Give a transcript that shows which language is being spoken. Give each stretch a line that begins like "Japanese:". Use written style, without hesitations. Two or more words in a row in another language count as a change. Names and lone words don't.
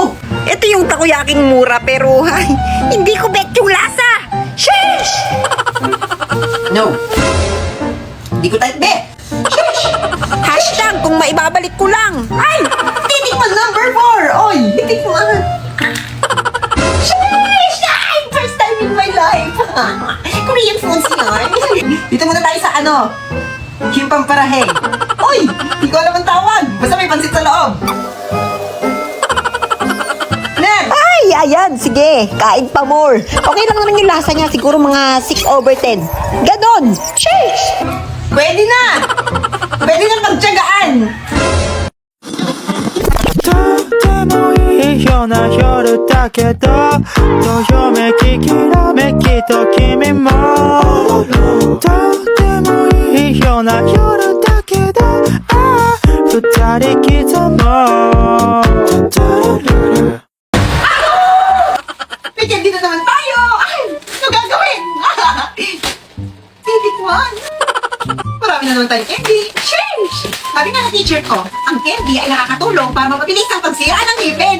Filipino: Ito yung takoyaking mura, pero, ay, hindi ko bet yung lasa. Sheesh! No. Hindi ko type, be. Sheesh! Hashtag kung maibabalik ko lang. Ay! Titikman number 4. Oy! Titikman. Sheesh! Ay!
English: First time in my life. Korean foods
Filipino: yan. Dito muna tayo sa ano? Kimpang Parahe. Uy! Hindi ko alam ang tawag. Basta may pansit sa loob. Next! Ay! Ayan! Sige! Kain pa more. Okay lang naman yung lasa niya. Siguro mga 6/10. Ganon! Sheesh! Pwede na! Pwede na pagtyagaan!
Japanese: とてもいいような夜だけどどよめききらめきと君もとてもいいような夜だけどああ二人刻もう
Filipino: Bigyan dito naman tayo! Ay! Ano gagawin? Titikman! Marami na naman tayong candy. Sheesh! Sabi nga na teacher ko, ang candy ay nakakatulong para mapabilis ang pagsira ng ngipin.